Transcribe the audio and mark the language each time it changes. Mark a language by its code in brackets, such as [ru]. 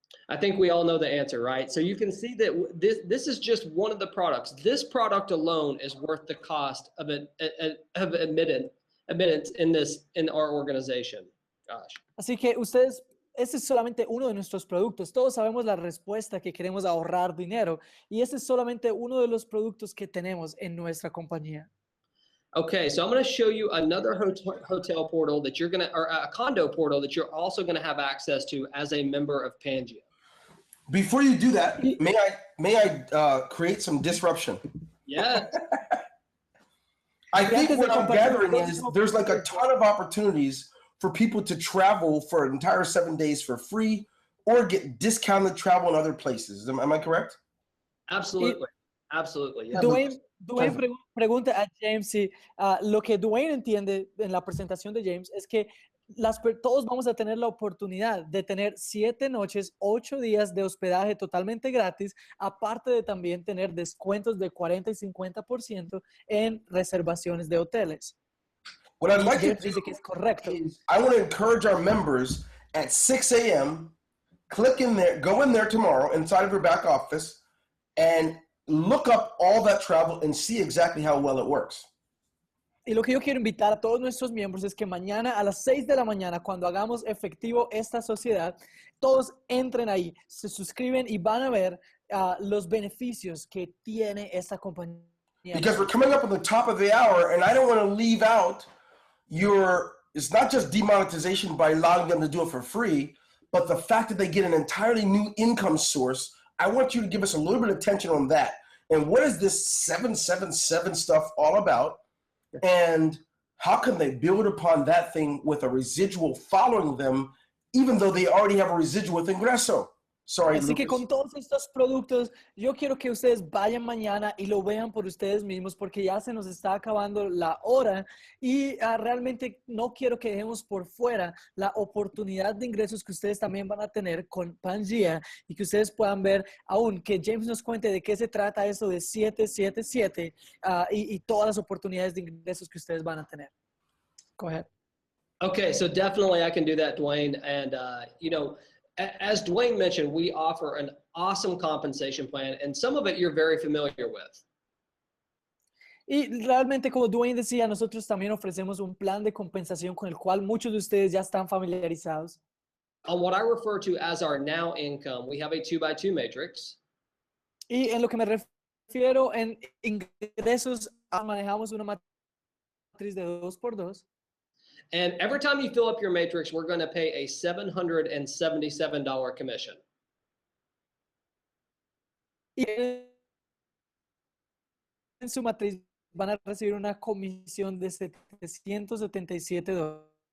[en] I think we all know the answer, right? So you can see that this is just one of the products. This product alone is worth the cost of admittance in our organization. Gosh. [es] Así que ustedes, este es solamente uno de nuestros productos. Todos sabemos la respuesta, que queremos ahorrar dinero, y este es solamente uno de los productos que tenemos en nuestra compañía. [en] Okay, so I'm going to show you another hotel portal that you're going to, or a condo portal that you're also going to have access to as a member of Pangea. Before you do that, may I create some disruption? Yes. I think what I'm gathering is there's like a ton of opportunities for people to travel for an entire 7 days for free or get discounted travel in other places. Am I correct? Absolutely. Absolutely. Yeah. [es] Dwayne pregunta a James si lo que Dwayne entiende en la presentación de James es que todos vamos a tener la oportunidad de tener 7 noches, 8 días de hospedaje totalmente gratis, aparte de también tener descuentos de 40 y 50% en reservaciones de hoteles. [en] What I'd like to [es] James dice que es correcto. [en] I want to encourage our members at 6 a.m., click in there, go in there tomorrow inside of your back office and look up all that travel and see exactly how well it works. [es] Y lo que yo quiero invitar a todos nuestros miembros es que mañana a las 6 de la mañana, cuando hagamos efectivo esta sociedad, todos entren ahí, se suscriben y van a ver los beneficios que tiene esta compañía. [en] Because we're coming up on the top of the hour and I don't want to leave out it's not just demonetization by allowing them to do it for free, but the fact that they get an entirely new income source. I want you to give us a little bit of attention on that. And what is this 777 stuff all about? And how can they build upon that thing with a residual following them, even though they already have a residual with Ingreso? Sorry, [es] Así que Lucas. con todos estos productos, yo quiero que ustedes vayan mañana y lo vean por ustedes mismos, porque ya se nos está acabando la hora y realmente no quiero que dejemos por fuera la oportunidad de ingresos que ustedes también van a tener con Pangea y que ustedes puedan ver aún, que James nos cuente de qué se trata eso de 777 y todas las oportunidades de ingresos que ustedes van a tener. [en] Go ahead. Okay, so definitely I can do that, Dwayne. And, as Dwayne mentioned, we offer an awesome compensation plan, and some of it you're very familiar with. [es] Y realmente, como Dwayne decía, nosotros también ofrecemos un plan de compensación con el cual muchos de ustedes ya están familiarizados. [en] On what I refer to as our now income, we have a 2x2 matrix. [es] Y en lo que me refiero en ingresos, manejamos una matriz de 2x2. [en] And every time you fill up your matrix, we're going to pay a $777 commission. [es] Y en su matriz van a recibir una comisión de $777.